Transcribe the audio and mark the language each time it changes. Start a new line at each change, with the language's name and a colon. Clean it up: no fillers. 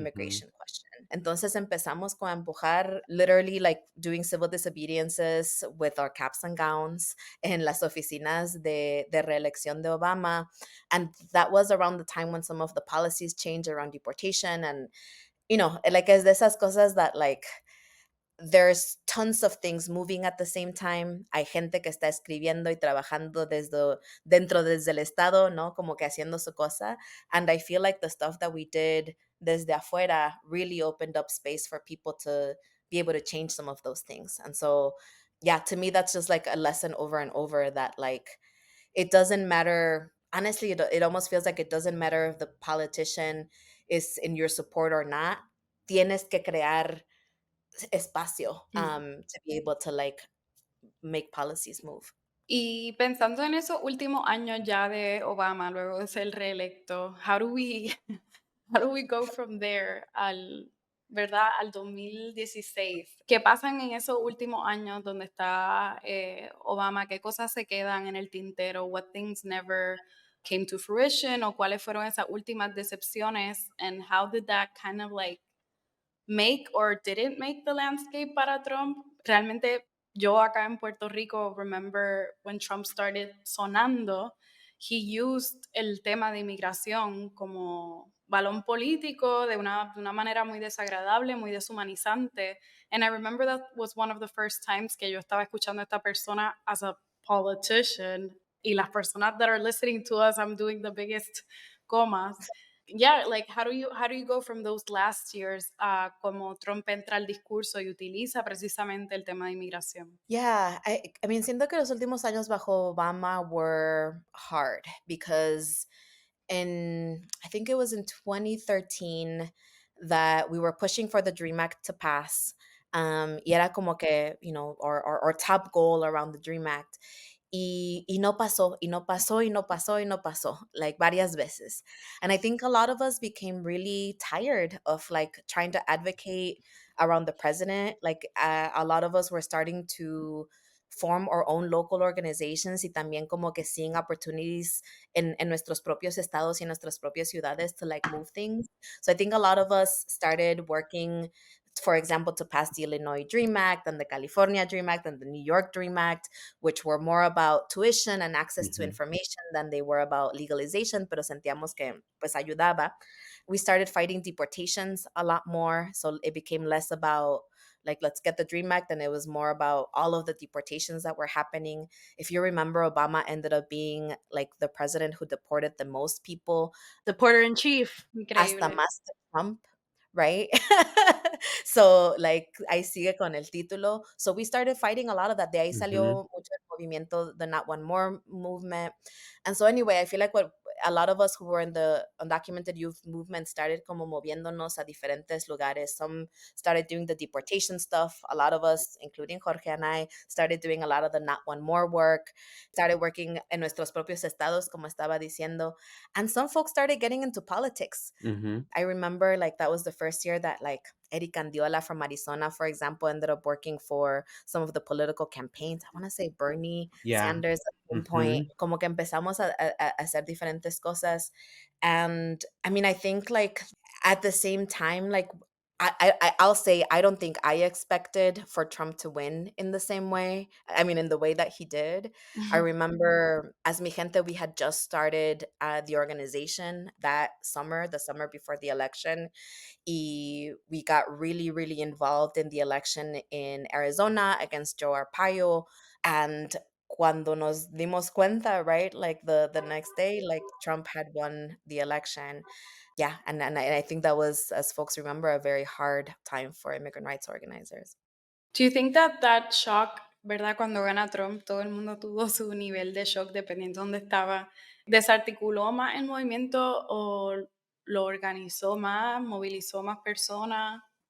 English: immigration question.
Spanish: Entonces empezamos con a empujar,
English: literally like doing civil disobediences with our caps and gowns
Spanish: en las oficinas de reelección de Obama.
English: And that was around the time when some of the policies changed around deportation, and like
Spanish: es de esas cosas
English: that like there's tons of things moving at the same time.
Spanish: Hay gente que está escribiendo y trabajando desde el estado, ¿no? Como que haciendo su cosa.
English: And I feel like the stuff that we did
Spanish: desde afuera
English: really opened up space for people to be able to change some of those things. And so, yeah, to me, that's just like a lesson over and over that like it doesn't matter. Honestly, it almost feels like it doesn't matter if the politician is in your support or not.
Spanish: Tienes que crear espacio Mm.
English: to be able to like make policies move.
Spanish: Y pensando en esos últimos años ya de Obama, luego de ser reelecto,
English: how do we go from there
Spanish: ¿verdad? Al 2016? ¿Qué pasan en esos últimos años donde está Obama? ¿Qué cosas se quedan en el tintero?
English: What things never came to fruition?
Spanish: ¿O cuáles fueron esas últimas decepciones?
English: And how did that kind of like make or didn't make the landscape
Spanish: para Trump? Realmente yo acá en Puerto Rico
English: remember when Trump started
Spanish: sonando,
English: he used
Spanish: el tema de inmigración como balón político de una manera muy desagradable, muy deshumanizante.
English: And I remember that was one of the first times
Spanish: que yo estaba escuchando a esta persona
English: as a politician,
Spanish: y las personas
English: that are listening to us, I'm doing the biggest comas. Yeah, like how do you go from those last years
Spanish: a como Trump entra al discurso y utiliza precisamente el tema de inmigración?
English: Yeah, I mean,
Spanish: siento que los últimos años bajo Obama
English: were hard because I think it was in 2013 that we were pushing for the Dream Act to pass.
Spanish: Y era como que,
English: our top goal around the Dream Act.
Spanish: Y no pasó, y no pasó, y no pasó, y no pasó, like varias veces.
English: And I think a lot of us became really tired of like trying to advocate around the president. Like a lot of us were starting to form our own local organizations
Spanish: y también como que
English: seeing opportunities
Spanish: en nuestros propios estados y en nuestras propias ciudades
English: to like move things. So I think a lot of us started working, for example, to pass the Illinois Dream Act and the California Dream Act and the New York Dream Act, which were more about tuition and access to Mhm. information than they were about legalization,
Spanish: pero sentíamos que pues ayudaba.
English: We started fighting deportations a lot more, so it became less about like let's get the Dream Act, and it was more about all of the deportations that were happening. If you remember, Obama ended up being like the president who deported the most people, The porter in chief.
Spanish: hasta Increíble. más que Trump, right? So, like, ahí sigue con el título.
English: So we started fighting a lot of that.
Spanish: De ahí Mhm. salió mucho el movimiento, the Not One More movement.
English: And so anyway, I feel like what a lot of us who were in the undocumented youth movement started
Spanish: como moviéndonos a diferentes lugares.
English: Some started doing the deportation stuff. A lot of us, including Jorge and I, started doing a lot of the Not One More work, started working
Spanish: en nuestros propios estados, como estaba diciendo.
English: And some folks started getting into politics. Mhm. I remember like that was the first year that like Eddie Candiola from Arizona, for example, ended up working for some of the political campaigns. I want to say Bernie Yeah. Sanders at one point. Mhm.
Spanish: Como que empezamos a hacer diferentes cosas.
English: And I mean, I think like at the same time, like I'll say I don't think I expected for Trump to win in the same way. I mean, in the way that he did. I remember as Mi Gente, we had just started the organization that summer, the summer before the election. We got really, really involved in the election in Arizona against Joe Arpaio. And
Spanish: cuando nos dimos cuenta,
English: right, like the next day, like Trump had won the election. Yeah, and I think that was, as folks remember, a very hard time for immigrant rights organizers. Do you think that that shock,
Spanish: verdad, cuando gana Trump, todo el mundo tuvo su nivel de shock dependiendo de dónde estaba? ¿Desarticuló más el movimiento o lo organizó más, movilizó más personas?